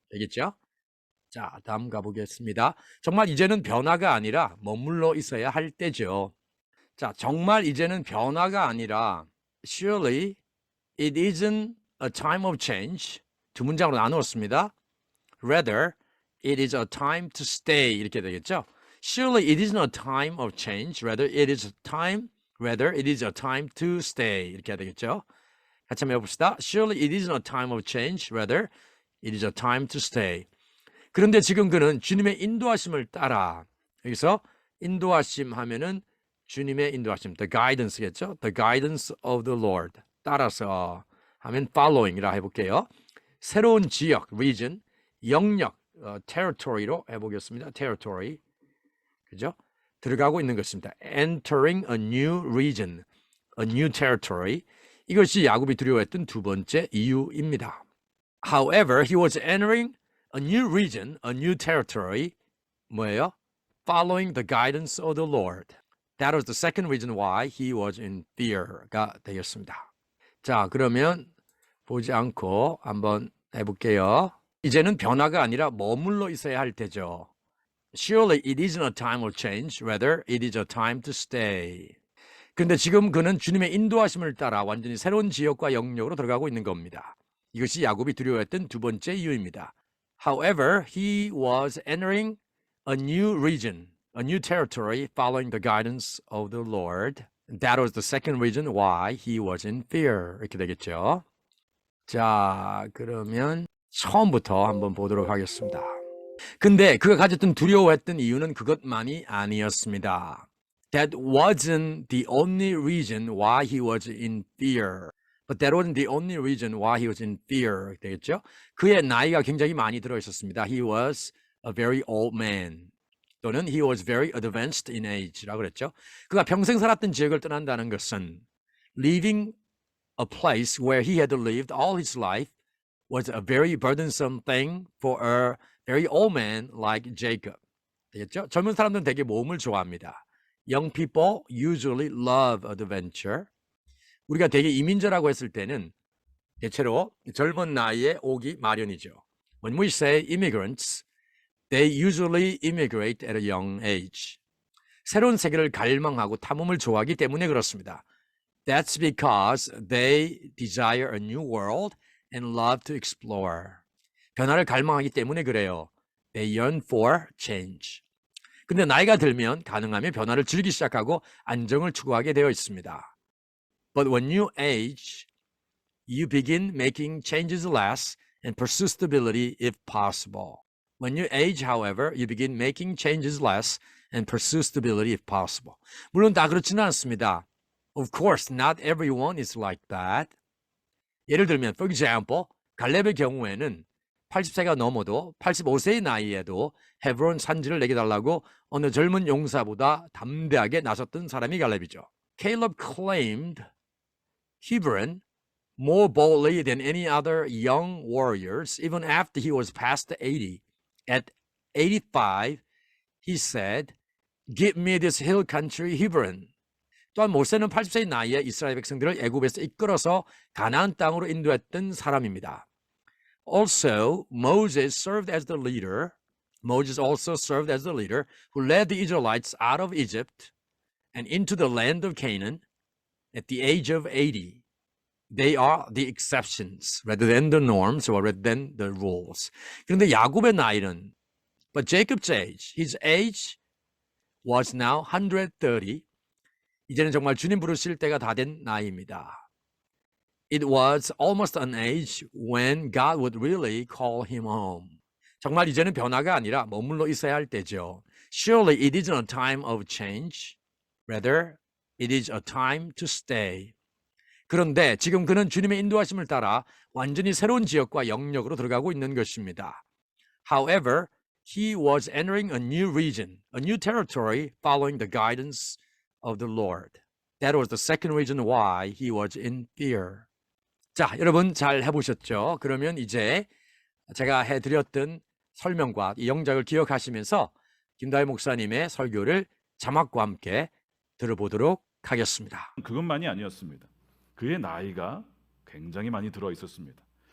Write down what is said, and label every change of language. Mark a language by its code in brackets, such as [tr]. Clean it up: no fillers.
[ko] 되겠죠? 자, 다음 가보겠습니다. 정말 이제는 변화가 아니라 머물러 있어야 할 때죠. 자, 정말 이제는 변화가 아니라 [en] surely it isn't a time of change. [ko] 두 문장으로 나누었습니다. [en] Rather, it is a time to stay. [ko] 이렇게 되겠죠? [en] Surely it isn't a time of change. Rather, it is a time to stay. [ko] 이렇게 해야 되겠죠? 같이 한번 해봅시다. [en] Surely it isn't a time of change. Rather, it is a time to stay. [ko] 그런데 지금 그는 주님의 인도하심을 따라 여기서 인도하심 하면은 주님의 인도하심, [en] the guidance [ko] 겠죠? [en] The guidance of the Lord. [ko] 따라서 하면 [en] following [ko] 이라 해볼게요. 새로운 지역, region, 영역, territory로 해보겠습니다. territory. 그죠? 들어가고 있는 것입니다. [en] entering a new region, a new territory. [ko] 이것이 야곱이 두려워했던 두 번째 이유입니다. [en] However, he was entering a new region, a new territory. [ko] 뭐예요? [en] Following the guidance of the Lord. That was the second reason why he was in fear가 [ko] 되겠습니다. 자, 그러면 보지 않고 한번 해볼게요. 이제는 변화가 아니라 머물러 있어야 할 때죠. [en] Surely it isn't a time of change. Rather, it is a time to stay. [ko] 그런데 지금 그는 주님의 인도하심을 따라 완전히 새로운 지역과 영역으로 들어가고 있는 겁니다. 이것이 야곱이 두려워했던 두 번째 이유입니다. [en] However, he was entering a new region, a new territory following the guidance of the Lord. That was the second reason why he was in fear. [ko] 이렇게 되겠죠. 자, 그러면 처음부터 한번 보도록 하겠습니다. 근데 그가 가졌던 두려워했던 이유는 그것만이 아니었습니다. [en] That wasn't the only reason why he was in fear. But that wasn't the only reason why he was in fear. [ko] 되겠죠? 그의 나이가 굉장히 많이 들어 있었습니다. [en] He was a very old man. [ko] 또는 [en] he was very advanced in age라고 [ko] 그랬죠. 그가 평생 살았던 지역을 떠난다는 것은 [en] leaving a place where he had lived all his life was a very burdensome thing for a very old man like Jacob. [ko] 되겠죠? 젊은 사람들은 되게 모험을 좋아합니다. [en] Young people usually love adventure. [ko] 우리가 되게 이민자라고 했을 때는 대체로 젊은 나이에 오기 마련이죠. [en] When we say immigrants, they usually immigrate at a young age. [ko] 새로운 세계를 갈망하고 탐험을 좋아하기 때문에 그렇습니다. [en] That's because they desire a new world and love to explore. [ko] 변화를 갈망하기 때문에 그래요. [en] They yearn for change. [ko] 근데 나이가 들면 가능하면 변화를 즐기기 시작하고 안정을 추구하게 되어 있습니다. [en] But when you age, you begin making changes less and pursue stability if possible. When you age, however, you begin making changes less and pursue stability if possible. [ko] 물론 다 그렇지는 않습니다. [en] Of course, not everyone is like that. [ko] 예를 들면, [en] for example, [ko] 갈렙의 경우에는 80세가 넘어도 85세의 나이에도 헤브론 산지를 내게 달라고 어느 젊은 용사보다 담대하게 나섰던 사람이 갈렙이죠. [en] Caleb claimed Hebron more boldly than any other young warriors, even after he was past 80. At 85, he said, "Give me this hill country Hebron." 또한 모세는 80세의 나이에 이스라엘 백성들을 애굽에서 이끌어서 가나안 땅으로 인도했던 사람입니다. Also, Moses also served as the leader who led the Israelites out of Egypt and into the land of Canaan at the age of 80. They are the exceptions rather than the norms or rather than the rules. [ko] 그런데 야곱의 나이는, [en] but Jacob's age, his age was now 130. [ko] 이제는 정말 주님 부르실 때가 다 된 나이입니다. [en] It was almost an age when God would really call him home. [ko] 정말 이제는 변화가 아니라 머물러 있어야 할 때죠. [en] Surely it isn't a time of change. Rather, it is a time to stay. [ko] 그런데 지금 그는 주님의 인도하심을 따라 완전히 새로운 지역과 영역으로 들어가고 있는 것입니다. [en] However, he was entering a new region, a new territory following the guidance of the Lord. That was the second reason why he was in fear. [ko] 자, 여러분 잘 해보셨죠? 그러면 이제 제가 해드렸던 설명과 이 영작을 기억하시면서 김다희 목사님의 설교를 자막과 함께 들어보도록 하겠습니다. 그것만이 아니었습니다. 그의 나이가 굉장히 많이 들어 있었습니다.